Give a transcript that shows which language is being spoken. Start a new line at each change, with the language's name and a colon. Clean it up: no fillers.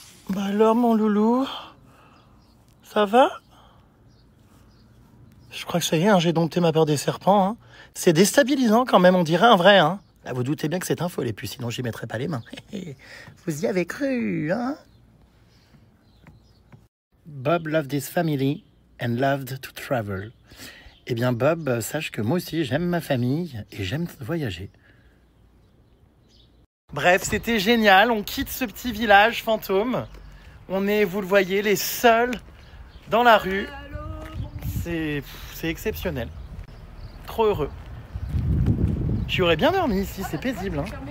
French: Bah alors, mon loulou, ça va? Je crois que ça y est, hein, j'ai dompté ma peur des serpents. Hein. C'est déstabilisant quand même, on dirait un vrai. Hein. Là, vous doutez bien que c'est un faux, les puces, sinon j'y mettrais pas les mains. Vous y avez cru, hein?
English: Bob loved his family and loved to travel.
French: Eh bien, Bob, sache que moi aussi, j'aime ma famille et j'aime voyager. Bref, c'était génial. On quitte ce petit village fantôme. On est, vous le voyez, les seuls dans la rue. C'est exceptionnel. Trop heureux. J'aurais bien dormi ici, c'est paisible. Hein.